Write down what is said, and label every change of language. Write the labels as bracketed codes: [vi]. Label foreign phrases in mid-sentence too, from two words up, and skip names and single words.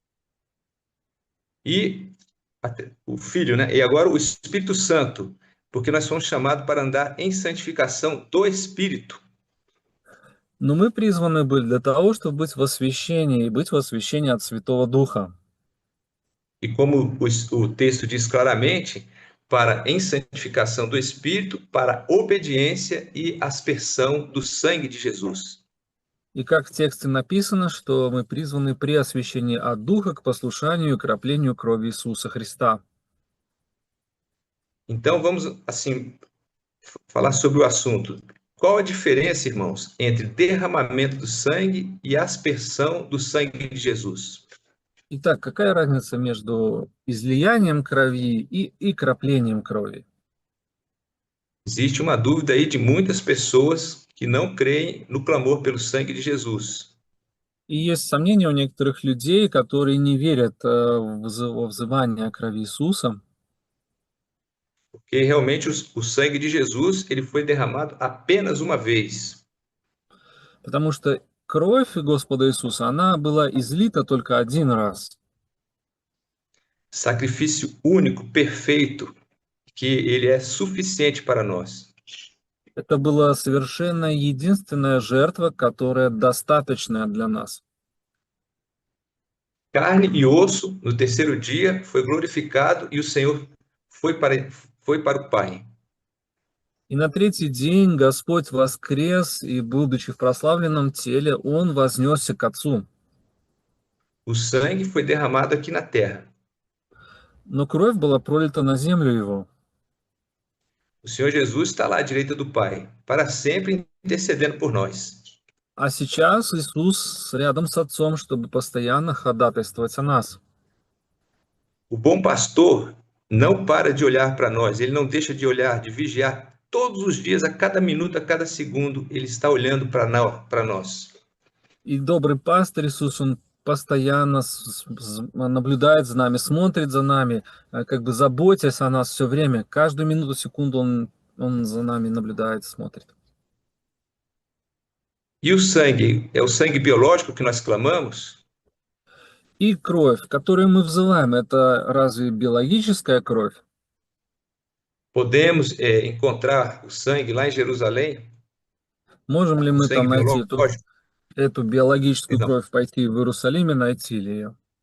[pt] E o Filho, né? E agora o Espírito Santo, porque nós fomos chamados para andar em santificação do Espírito. [ru] Но мы призваны были для того, чтобы быть в освящении, и быть в освящении от Святого Духа. [pt] E como o texto diz claramente, para em santificação do Espírito, para obediência e aspersão do sangue de Jesus. [ru] И как в тексте написано, что мы призваны при освящении от Духа к послушанию и краплению крови Иисуса Христа. [pt] Então vamos, assim, falar sobre o assunto. Qual a diferença, irmãos, entre derramamento do sangue e aspersão do sangue de Jesus? [ru] Итак, какая разница между излиянием крови и краплением крови? [pt] Existe uma dúvida aí de muitas pessoas que não creem no clamor pelo sangue de Jesus. [ru] И есть сомнения у некоторых людей, которые не верят во взывание крови Иисуса, [pt] Porque realmente o sangue de Jesus ele foi derramado apenas uma vez. [ru] потому что кровь Господа Иисуса, она была излита только один раз. [pt] Sacrifício único, perfeito, que ele é suficiente para nós. [ru] Это была совершенно единственная жертва, которая достаточная для нас. [pt] Carne e osso, no terceiro dia, foi glorificado e o Senhor foi para o Pai. [ru] И на третий день Господь воскрес, и, будучи в прославленном теле, Он вознесся к Отцу. [pt] O sangue foi derramado aqui na terra. [ru] Но кровь была пролита на землю Его. [pt] O Senhor Jesus está lá à direita do Pai, para sempre intercedendo por nós. [ru] А сейчас Иисус рядом с Отцом, чтобы постоянно ходатайствовать о нас. [pt] O bom pastor não para de olhar para nós, ele não deixa de olhar, de vigiar todos os dias, a cada minuto, a cada segundo, ele está olhando para nós. [ru] И добрый пастырь Иисус, Он постоянно наблюдает за нами, смотрит за нами, как бы заботясь о нас все время. Каждую минуту, секунду Он за нами наблюдает, смотрит. [pt] E o sangue, é o sangue biológico que nós clamamos? [ru] И кровь, которую мы взываем, это разве биологическая кровь? [pt] Podemos encontrar o sangue lá em Jerusalém? [ru] Можем ли [pt] O [ru] мы там [pt] sangue [ru] найти [pt] biológico? [ru] эту биологическую [pt] Perdão. [ru] кровь, пойти в Иерусалим и найти ли ее?